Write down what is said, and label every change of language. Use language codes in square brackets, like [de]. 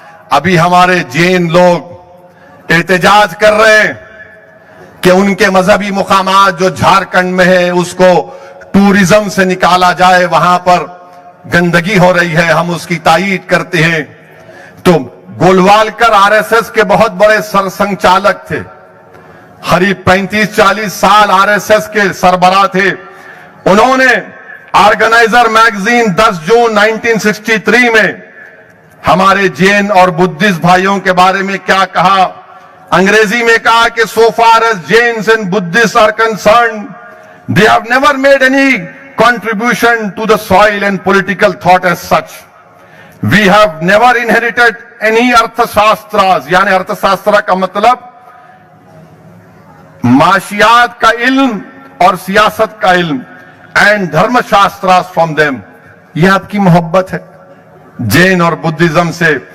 [ur] ابھی ہمارے جین لوگ احتجاج کر رہے ہیں کہ ان کے مذہبی مقامات جو جھارکھنڈ میں ہے اس کو ٹورزم سے نکالا جائے، وہاں پر گندگی ہو رہی ہے، ہم اس کی تائید کرتے ہیں. تو گولوالکر آر ایس ایس کے بہت بڑے سرسنچالک تھے، قریب 35-40 سال آر ایس ایس کے سربراہ تھے. انہوں نے آرگنائزر میگزین 10 جون 1963 میں ہمارے جین اور بدھسٹ بھائیوں کے بارے میں کیا کہا؟ انگریزی میں کہا کہ [en] so far as Jains and Buddhists are concerned, they have never made any contribution to the soil and political thought as such. We have never inherited any arthashastras, [ur] یعنی ارتھشاسترا کا مطلب معاشیات کا علم اور سیاست کا علم، [en] and dharma shastras from them. [ur] یہ آپ کی محبت ہے جین اور بدھزم سے.